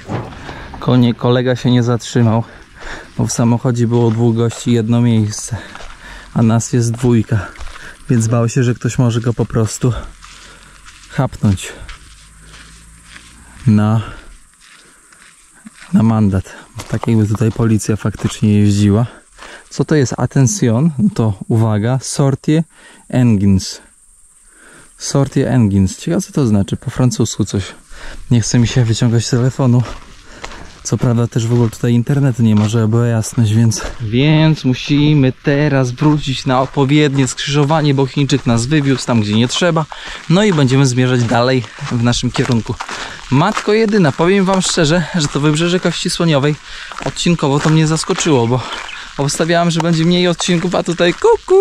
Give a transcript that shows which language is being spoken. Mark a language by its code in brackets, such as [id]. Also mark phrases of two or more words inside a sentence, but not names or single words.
[pl] Kolega się nie zatrzymał, bo w samochodzie było 2 gości, 1 miejsce, a nas jest 2, więc bał się, że ktoś może go po prostu chapnąć na mandat. Tak jakby tutaj policja faktycznie jeździła. Co to jest attention? No to uwaga, [fr] sortie engines. Sortie engines. [pl] Ciekawe co to znaczy, po francusku coś. Nie chce mi się wyciągać z telefonu. Co prawda też w ogóle tutaj internetu nie ma, żeby była jasność, więc musimy teraz wrócić na odpowiednie skrzyżowanie, bo Chińczyk nas wywiózł tam, gdzie nie trzeba. No i będziemy zmierzać dalej w naszym kierunku. Matko jedyna, powiem wam szczerze, że to Wybrzeże Kości Słoniowej odcinkowo to mnie zaskoczyło, bo Obstawiałem, że będzie mniej odcinków, a tutaj kuku.